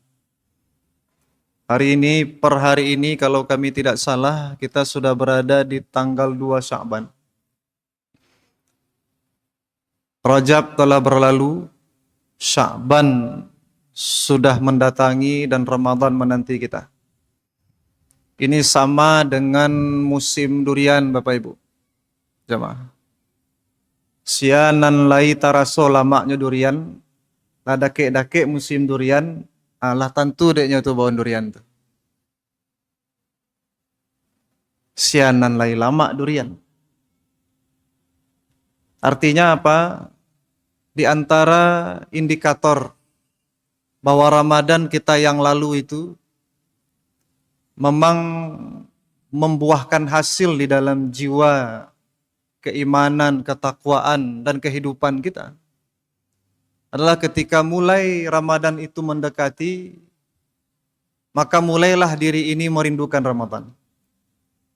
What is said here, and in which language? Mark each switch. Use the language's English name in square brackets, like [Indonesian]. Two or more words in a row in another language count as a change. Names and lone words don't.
[Indonesian] Hari ini, per hari ini kalau kami tidak salah, kita sudah berada di tanggal 2 Sya'ban. Rajab telah berlalu, Sya'ban sudah mendatangi dan Ramadan menanti kita. Ini sama dengan musim durian Bapak Ibu. Jemaah. [Minangkabau] Sianan lai taraso lamaknya durian, lah dake-dake musim durian, lah tentu deknya tuh bawaan durian tuh. Sianan lai lama durian. [Indonesian] Artinya apa? Di antara indikator bahwa Ramadan kita yang lalu itu memang membuahkan hasil di dalam jiwa, keimanan, ketakwaan, dan kehidupan kita adalah ketika mulai Ramadan itu mendekati, maka mulailah diri ini merindukan Ramadan.